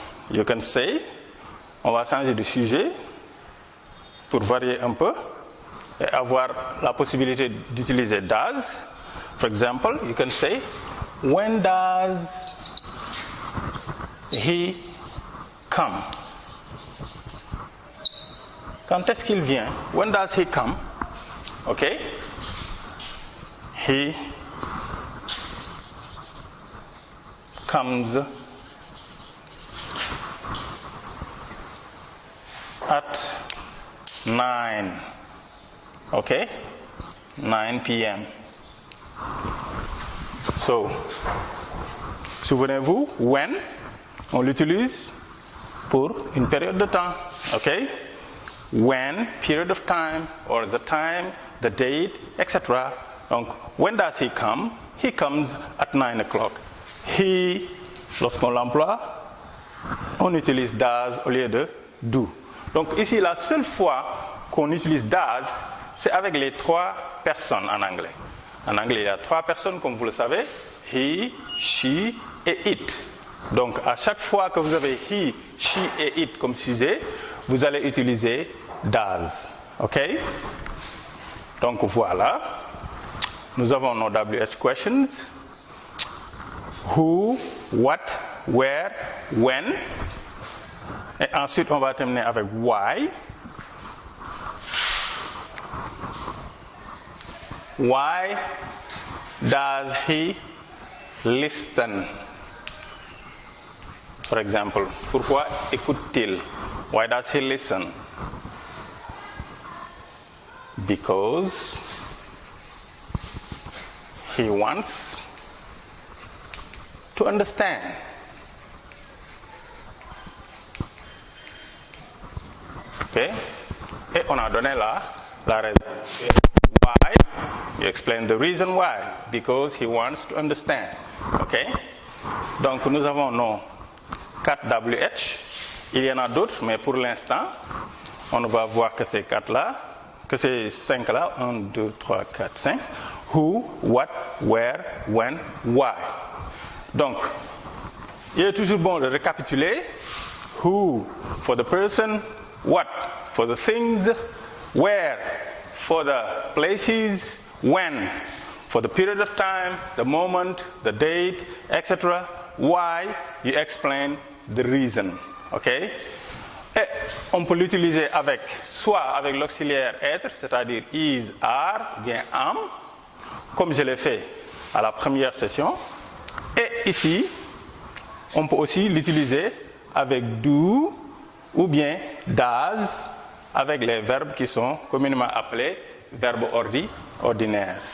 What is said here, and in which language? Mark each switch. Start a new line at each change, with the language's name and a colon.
French: You can say, on va changer de sujet pour varier un peu et avoir la possibilité d'utiliser does.
English: For example, you can say, when does he come?
French: Quand est-ce qu'il vient?
English: When does he come? Okay? He comes at 9. Okay? 9 p.m.
French: So, souvenez-vous, when, on l'utilise pour une période de temps.
English: Okay? When, period of time, or the time, the date, etc. Donc, when does he come? He comes at 9 o'clock.
French: He, lorsqu'on l'emploie, on utilise does au lieu de do. Donc, ici, la seule fois qu'on utilise does, c'est avec les trois personnes en anglais. En anglais, il y a trois personnes, comme vous le savez, he, she et it. Donc, à chaque fois que vous avez he, she et it comme sujet, vous allez utiliser does. OK? Donc, voilà. Nous avons nos WH questions. Who, what, where, when. Et ensuite, on va terminer avec why.
English: Why does he listen? For example,
French: pourquoi écoute-t-il?
English: Why does he listen? Because he wants to understand.
French: Okay? Et on a donné la raison. Why?
English: You explain the reason why. Because he wants to understand.
French: Okay? Donc nous avons nos 4 WH. Il y en a d'autres, mais pour l'instant, on ne va voir que ces 4 là, que ces 5 là. 1, 2, 3, 4, 5. Who, what, where, when, why. Donc, il est toujours bon de récapituler.
English: Who for the person, what for the things, where for the places, when for the period of time, the moment, the date, etc. Why, you explain the reason. Okay?
French: Et on peut l'utiliser avec, soit avec l'auxiliaire être, c'est-à-dire is, are, bien am, comme je l'ai fait à la première session. Et ici, on peut aussi l'utiliser avec do ou bien does, avec les verbes qui sont communément appelés verbes ordinaires.